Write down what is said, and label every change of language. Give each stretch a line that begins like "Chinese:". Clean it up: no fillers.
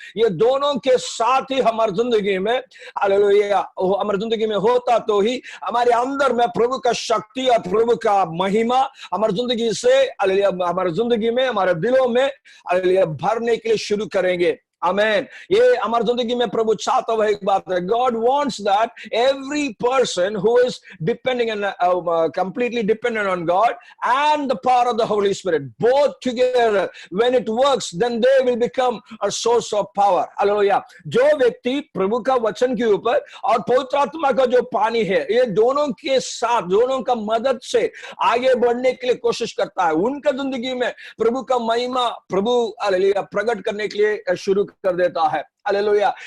Hindi: ये दोनों के साथ ही हमारी जिंदगी में, हालेलुया, हमारी जिंदगी में होता तो ही हमारे अंदर में प्रभु का शक्ति और प्रभु का महिमा हमारी जिंदगी से, हमारे जिंदगी में, हमारे दिलों में भरने के लिए शुरू करेंगे। आमेन। ये हमारी जिंदगी में प्रभु चाहता हुआ एक बात है।
English: God wants that every person who is depending on completely dependent on God and the power of the Holy Spirit, both together, when it works, then they will become a source of power. Hallelujah।
Hindi: जो व्यक्ति प्रभु का वचन के ऊपर और पवित्र आत्मा का जो पानी है, ये दोनों के साथ, दोनों का मदद से आगे बढ़ने के लिए कोशिश करता है, उनका जिंदगी में प्रभु का महिमा प्रभु प्रकट करने के लिए शुरू कर देता है। हालेलुया।